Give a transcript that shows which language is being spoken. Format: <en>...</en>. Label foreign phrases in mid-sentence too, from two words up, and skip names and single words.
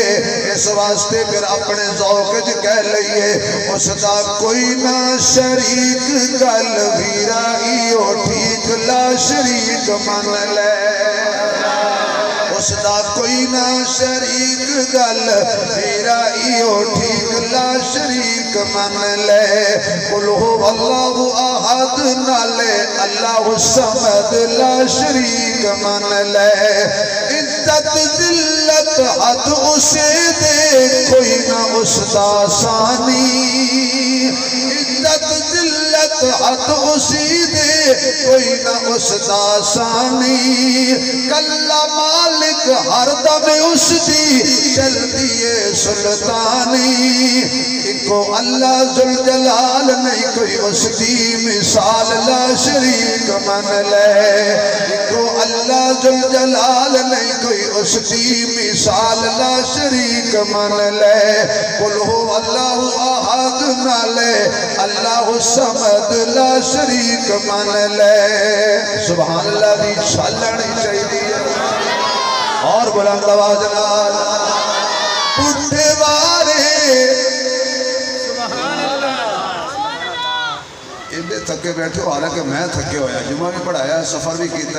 <pa>اس واسطے فیر اپنے ذوق چ کہہ لئیے اسدا کوئی نہ شریک گل ویرا ایہو ٹھیک</pa> <ar>لا شريك</ar> <pa>من لے. اسدا کوئی نہ شریک گل ویرا ایہو ٹھیک</pa> <ar>لا شريك</ar> <pa>من لے.</pa> <ar>قل هو الله أحد نالے الله الصمد لا شريك</ar> <pa>من لے. عزت ذلت حد اسے دے کوئی نہ اسدا ثانی. عزت ذلت حد اسی دے کوئی نہ اسدا ثانی. کلا مالک ہر دم اسدی چلدی ہے سلطانی. اکو</pa> <ar>الله ذو الجلال</ar> <pa>نہیں کوئی اسدی مثال</pa> <ar>لا شريك</ar> <pa>من لے. اکو</pa> <ar>الله ذو الجلال</ar> <pa>نہیں کوئی اسدی مثال</pa> <ar>لا شريك</ar> <pa>من لے.</pa> <ar>قل هو الله أحد نالے الله الصمد لا شريك</ar> <pa>من لے.</pa> <ar>سبحان الله</ar> <pa>دی چھالنی چاہیدی اور بلند آواز نال پٹھے وارے. اینے تھکے بیٹھے ہو، حالانکہ میں تھکیا ہویا، جمعہ وی پڑھایا، سفر وی کیتا.</pa>